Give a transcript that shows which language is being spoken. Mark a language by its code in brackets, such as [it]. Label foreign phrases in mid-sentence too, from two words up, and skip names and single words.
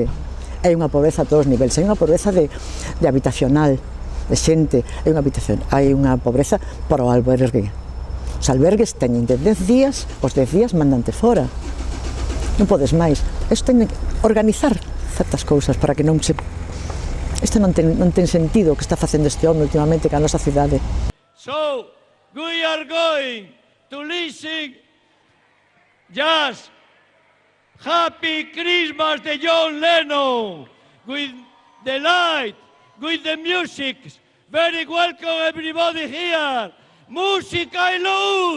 [gl] Hai unha pobreza a todos os niveis, hai unha pobreza de habitacional, de xente, hai unha pobreza para o albergue. Os albergues teñen de 10 días, os 10 días mandante fora. Non podes máis. Isto ten que organizar certas cousas para que non se... Isto non ten sentido o que está facendo este home últimamente ca nosa cidade. [en] So, we are going to listen just Happy Christmas de John Lennon, with the light, with the music. Very welcome everybody here. [es] Música y luz.